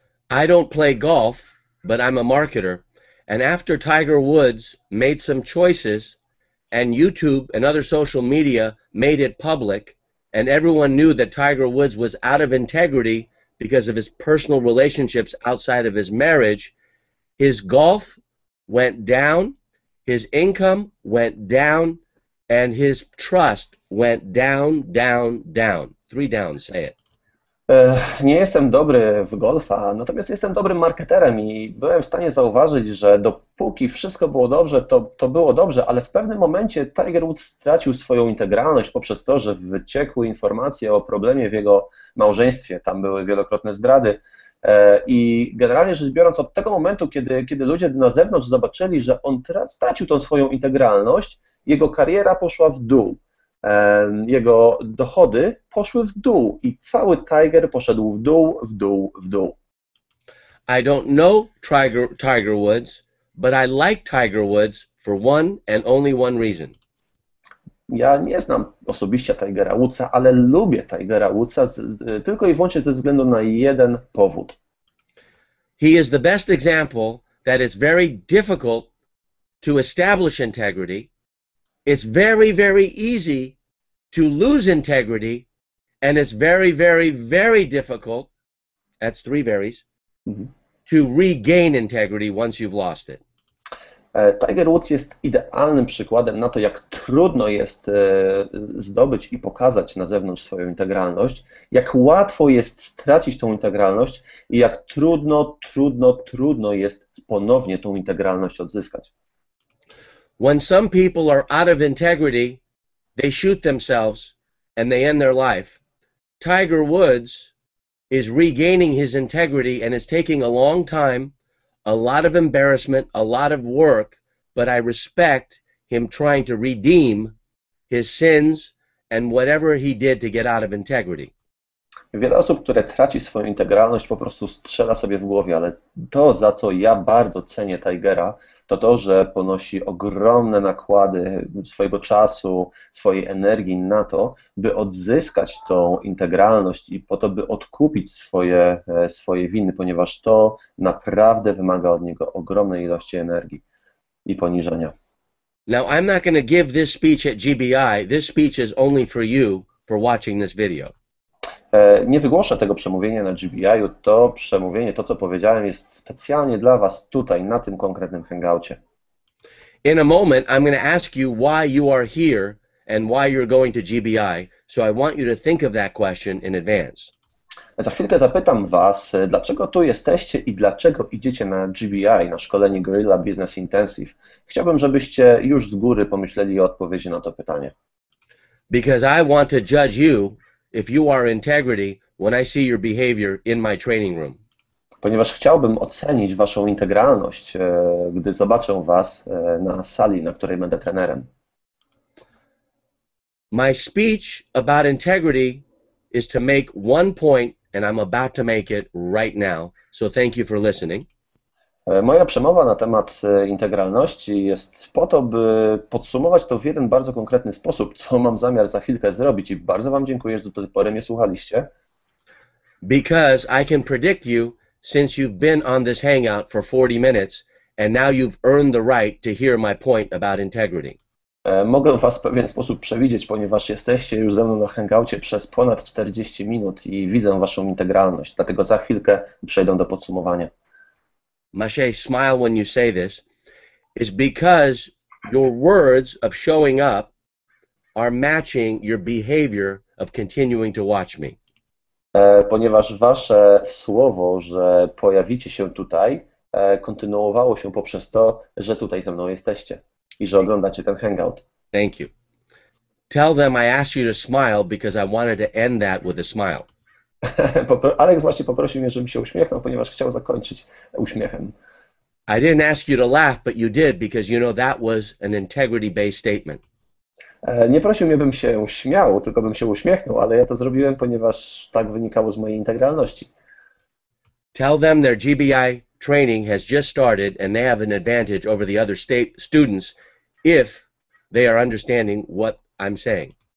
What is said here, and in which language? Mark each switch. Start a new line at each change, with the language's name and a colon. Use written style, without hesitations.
English: I don't play golf, but I'm a marketer. And after Tiger Woods made some choices and YouTube and other social media made it public and everyone knew that Tiger Woods was out of integrity because of his personal relationships outside of his marriage, his golf went down, his income went down, and his trust went down, down, down. 3 downs, say it.
Polish: Nie jestem dobry w golfa, natomiast jestem dobrym marketerem i byłem w stanie zauważyć, że dopóki wszystko było dobrze, to było dobrze, ale w pewnym momencie Tiger Woods stracił swoją integralność poprzez to, że wyciekły informacje o problemie w jego małżeństwie, tam były wielokrotne zdrady i generalnie rzecz biorąc od tego momentu, kiedy ludzie na zewnątrz zobaczyli, że on stracił tą swoją integralność, jego kariera poszła w dół. Jego dochody poszły w dół i cały Tiger poszedł w dół, w dół, w dół.
English: I don't know Tiger Woods, but I like Tiger Woods for one and only one reason.
Polish: Ja nie znam osobiście Tigera Woodsa, ale lubię Tigera Woodsa tylko i wyłącznie ze względu na jeden powód.
English: He is the best example that it's very difficult to establish integrity. It's very, very easy to lose integrity, and it's very, very, very difficult, that's 3 varies, to regain integrity once you've lost it.
Polish: Tiger Woods jest idealnym przykładem na to, jak trudno jest zdobyć i pokazać na zewnątrz swoją integralność, jak łatwo jest stracić tą integralność i jak trudno jest ponownie tą integralność odzyskać.
English: When some people are out of integrity, they shoot themselves and they end their life. Tiger Woods is regaining his integrity and it's taking a long time, a lot of embarrassment, a lot of work, but I respect him trying to redeem his sins and whatever he did to get out of integrity.
Polish: Wiele osób, które traci swoją integralność, po prostu strzela sobie w głowie, ale to, za co ja bardzo cenię Tigera, to to, że ponosi ogromne nakłady swojego czasu, swojej energii na to, by odzyskać tą integralność i po to, by odkupić swoje winy, ponieważ to naprawdę wymaga od niego ogromnej ilości energii i poniżenia.
English: Now, I'm not going to give this speech at GBI. This speech is only for you for watching this video.
Polish: Nie wygłoszę tego przemówienia na GBI-u. To przemówienie, to co powiedziałem, jest specjalnie dla Was tutaj, na tym konkretnym hangoucie.
English: In a moment, I'm going to ask you why you are here and why you're going to GBI. So I want you to think of that question in advance.
Polish: Za chwilkę zapytam Was, dlaczego tu jesteście i dlaczego idziecie na GBI, na szkolenie Guerrilla Business Intensive. Chciałbym, żebyście już z góry pomyśleli o odpowiedzi na to pytanie.
English: Because I want to judge you if you are integrity when I see your behavior in my training room.
Polish: Ponieważ chciałbym ocenić Waszą integralność, gdy zobaczę Was na sali, na której będę trenerem.
English: My speech about integrity is to make one point, and I'm about to make it right now. So thank you for listening.
Polish: Moja przemowa na temat integralności jest po to, by podsumować to w jeden bardzo konkretny sposób, co mam zamiar za chwilkę zrobić i bardzo Wam dziękuję, że do tej pory mnie słuchaliście.
English: Because I can predict you since you've been on this hangout for 40 minutes and now you've earned the right to hear my point about integrity.
Polish: Mogę Was w pewien sposób przewidzieć, ponieważ jesteście już ze mną na hangoucie przez ponad 40 minut i widzę Waszą integralność, dlatego za chwilkę przejdę do podsumowania.
English: Mache, smile when you say this, is because your words of showing up are matching your behavior of continuing to watch me.
Polish: Ponieważ Wasze słowo, że pojawicie się tutaj, kontynuowało się poprzez to, że tutaj ze mną jesteście i że oglądacie ten hangout.
English: Thank you. Tell them I asked you to smile because I wanted to end that with a smile.
Polish: Alex właśnie poprosił mnie, żebym się uśmiechnął, ponieważ chciał zakończyć uśmiechem.
English: I didn't ask you to laugh, but you did because you know that was an integrity-based statement.
Polish: Nie prosił mnie, bym się śmiał, tylko bym się uśmiechnął, ale ja to zrobiłem, ponieważ tak wynikało z mojej integralności.
English: Tell them their GBI training has just started and they have an advantage over the other students if they are understanding what I'm saying.